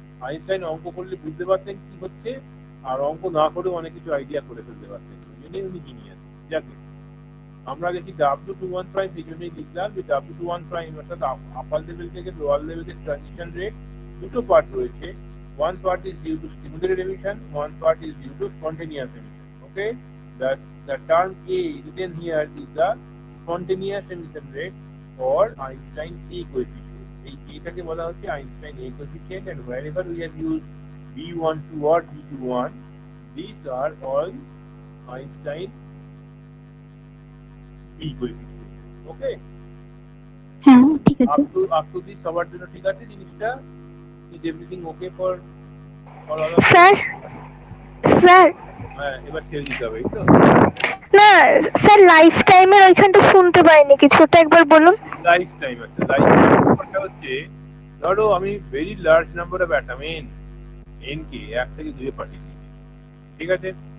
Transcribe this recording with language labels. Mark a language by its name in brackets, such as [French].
[Bangla] Einstein অঙ্ক করলে বুঝতে পারতেন কি হচ্ছে, আর অঙ্ক না করেও অনেক কিছু আইডিয়া করে ফেলতে পারতেন, ওই জন্যই উনি জিনিয়াস। যাকে আমরা দেখি W21 প্রাইম, সেই জন্যই লিখলাম যে W21 প্রাইম অর্থাৎ আপার লেভেল থেকে লোয়ার লেভেলের ট্রানজিশন রেট দুটো পার্ট রয়েছে। [English] One part is due to stimulated emission, one part is due to spontaneous emission. Okay, the term A written here is the spontaneous emission rate or Einstein A coefficient. [Bangla] এই এটাকে বলা হচ্ছে [English] Einstein A coefficient, and wherever we have used B12 or B21, these are all Einstein B coefficient. Okay, [Bangla] হ্যাঁ ঠিক আছে [English] up to this [Bangla] সবার জন্য ঠিক আছে জিনিসটা? [English] Is everything okay for all? [Bangla] Sir sir হ্যাঁ, এবার ছেড়ে দিতে হবে, এই তো? না স্যার লাইফ টাইমের ওইখানটা শুনতে পাইনি কিছুটা, একবার বলুন। লাইফ টাইম আছে। লাইফ টাইমটা হচ্ছে, ধরো আমি very large number of atom N K 1 থেকে 2 এ পাঠিয়ে দিচ্ছি, ঠিক আছে?